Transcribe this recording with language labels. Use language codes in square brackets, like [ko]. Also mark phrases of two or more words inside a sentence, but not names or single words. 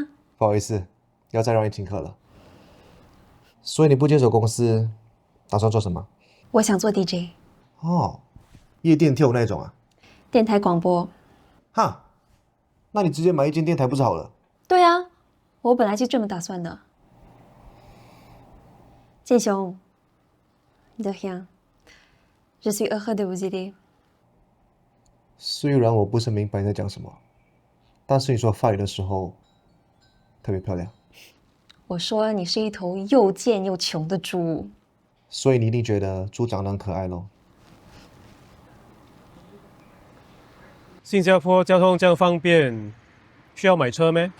[zh] 不好意思，要再让你请客了。所以你不接手公司，打算做什么？我想做 DJ，哦，夜店跳舞那种啊？电台广播。哈，那你直接买一间电台不是好了？对啊，我本来就这么打算的。 [fr] 建雄 ，de rien，je suis heureux de vous aider。 [zh] 虽然我不是明白你在讲什么，但是你说法语的时候特别漂亮。我说你是一头又贱又穷的猪。所以你一定觉得猪长得很可爱咯。新加坡交通这样方便，需要买车咩？